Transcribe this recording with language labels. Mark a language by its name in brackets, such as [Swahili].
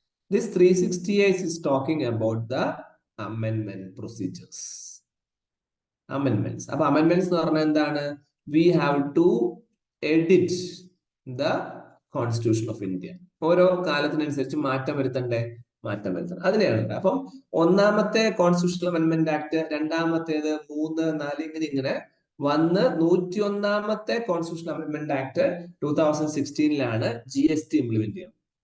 [English] This 368 is talking about the amendment procedures. Amendments. [Malayalam] അപ്പൊ amendments എന്ന് പറഞ്ഞാൽ എന്താണ്? [English] We have to edit the constitution of India. [Malayalam] ഓരോ കാലത്തിനനുസരിച്ച് മാറ്റം വരുത്തണ്ടേ? അതിനെയാണ്. അപ്പം ഒന്നാമത്തെ കോൺസ്റ്റിറ്റ്യൂഷണൽ അമെന്റ്മെന്റ് ആക്ട്, രണ്ടാമത്തേത് 3, 4 ഇങ്ങനെ വന്ന് 101ാമത്തെ constitutional amendment act 2016 GST implement ചെയ്യുന്നത്.